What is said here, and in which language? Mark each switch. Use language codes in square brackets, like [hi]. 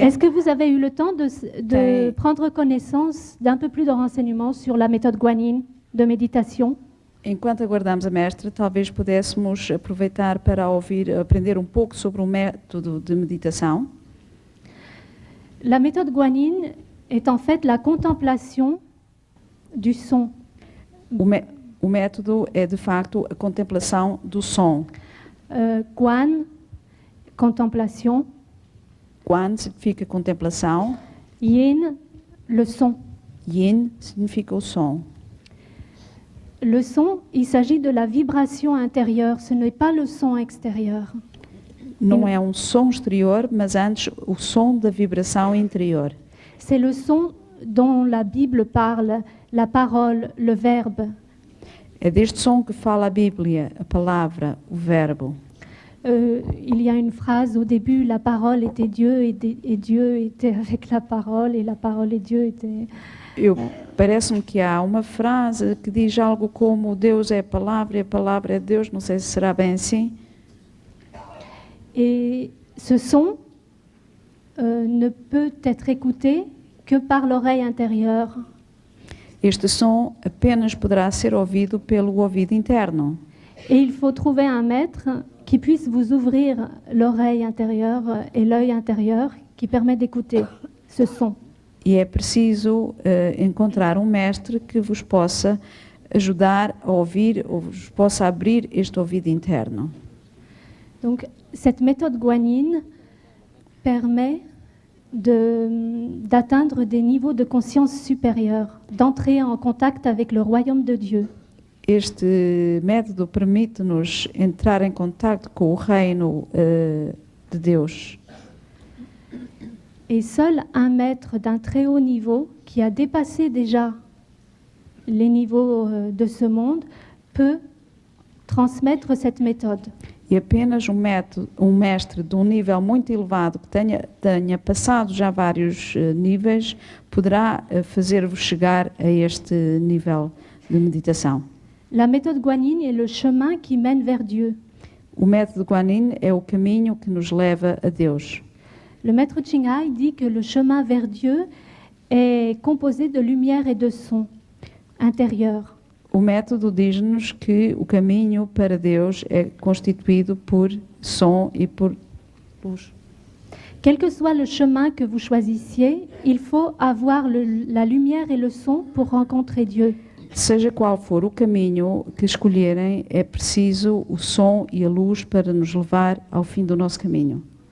[fr] Est-ce que vous avez eu le temps de prendre connaissance d'un peu plus de renseignements sur la méthode guanine de méditation? [pt] Enquanto aguardamos a mestra, talvez pudéssemos aproveitar para aprender um pouco sobre o método de meditação. [fr] La méthode guanine est en fait la contemplation du son. [pt] O método é, de facto, a contemplação do som. [fr] Guan, contemplation. [pt] Guan significa contemplação. [fr] Yin, le son. [pt] Yin significa o som. [fr] Le son, il s'agit de la vibration intérieure, ce n'est pas le son extérieur. [pt] Não é um som exterior, mas antes o som da vibração interior. [fr] C'est le son dont la Bible parle, la parole, le verbe. [pt] É deste som que fala a Bíblia, a palavra, o verbo. [fr] Il y a une phrase au début, la parole était Dieu et Dieu était avec la parole et la parole et Dieu étaient... [pt] Parece-me que há uma frase que diz algo como Deus é a palavra e a palavra é Deus, não sei se será bem assim. [fr] Et ce son ne peut être écouté que par l'oreille intérieure. [pt] Este som apenas poderá ser ouvido pelo ouvido interno. [fr] Et il faut trouver un maître qui puisse vous ouvrir l'oreille intérieure et l'œil intérieur qui permet d'écouter ce son. [pt] E é preciso encontrar um mestre que vos possa ajudar a ouvir, ou vos possa abrir este ouvido interno. [fr] Donc, cette méthode guanine permet d'atteindre des niveaux de conscience supérieurs, d'entrer en contact avec le royaume de Dieu. [pt] Este método permite-nos entrar em contato com o reino de Deus. [fr] Et seul un maître d'un très haut niveau, qui a dépassé déjà les niveaux de ce monde, peut transmettre cette méthode. [pt] E apenas um mestre de um nível muito elevado, que tenha passado já vários níveis, poderá fazer-vos chegar a este nível de meditação. [fr] La méthode guanine est le chemin qui mène vers Dieu. [pt] O método Guanyin é o caminho que nos leva a Deus. [fr] Le maître Ching Hai dit que le chemin vers Dieu est composé de lumière et de son intérieur. [pt] O método diz-nos que o caminho para Deus é constituído por som e por luz. [fr] Quel que soit le chemin que vous choisissiez, il faut avoir la lumière et le son pour rencontrer Dieu. [pt] Seja qual for o caminho que escolherem, é preciso o som e a luz para nos levar ao fim do nosso caminho.